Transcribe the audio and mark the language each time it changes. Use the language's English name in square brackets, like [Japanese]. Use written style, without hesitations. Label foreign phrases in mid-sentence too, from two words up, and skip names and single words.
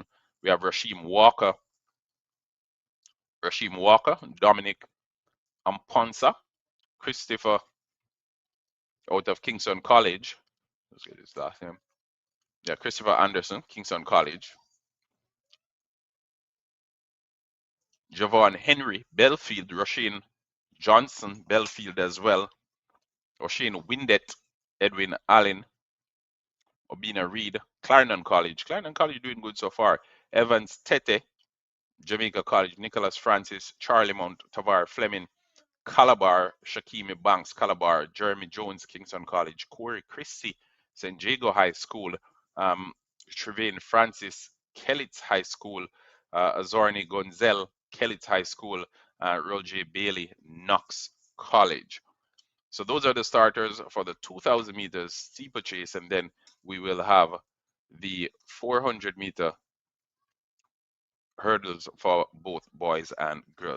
[English] We have Rasheem Walker, Dominic Amponsa, Christopher out of Kingston College. Let's get his last name. Yeah, Christopher Anderson, Kingston College. Javon Henry, Belfield, Roshane Johnson, Belfield as well. O'Shane Windet, Edwin Allen, Obina Reed, Clarendon College. Clarendon College doing good so far. Evans Tete, Jamaica College, Nicholas Francis, Charlie Mount, Tavar Fleming, Calabar, Shakimi Banks, Calabar, Jeremy Jones, Kingston College, Corey Christie, St. Jago High School, um, Trevane Francis, Kellitz High School, Azorni Gonzel, Kellitz High School, Roger Bailey, Knox College. So those are the starters for the 2,000 meters steeplechase, and then we will have the 400-meter hurdles for both boys and girls.